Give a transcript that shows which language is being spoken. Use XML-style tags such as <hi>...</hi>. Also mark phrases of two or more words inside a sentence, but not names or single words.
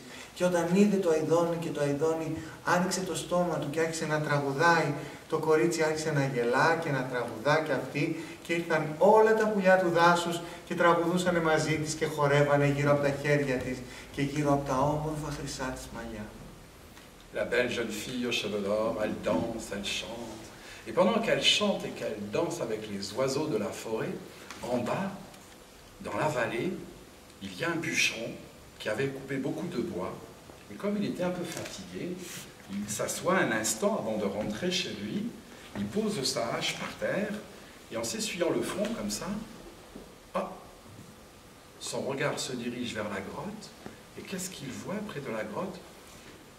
<el>Και όταν είδε το Αηδόνι και το Αηδόνι άνοιξε το στόμα του και άρχισε να τραγουδάει, το κορίτσι άρχισε να γελά και να τραγουδά και αυτή, και ήρθαν όλα τα πουλιά του δάσους και τραγουδούσαν μαζί της και χορεύανε γύρω από τα χέρια της και γύρω από τα όμορφα χρυσά της μαλλιά.</el> <fr>La belle jeune fille aux cheveux d'or, elle danse, elle chante. Et pendant qu'elle chante et qu'elle danse avec les oiseaux de la forêt, en bas, dans la vallée, il y a un bûcheron qui avait coupé beaucoup de bois. Et comme il était un peu fatigué, il s'assoit un instant avant de rentrer chez lui, il pose sa hache par terre, et en s'essuyant le front comme ça, hop, son regard se dirige vers la grotte, et qu'est-ce qu'il voit près de la grotte?</fr>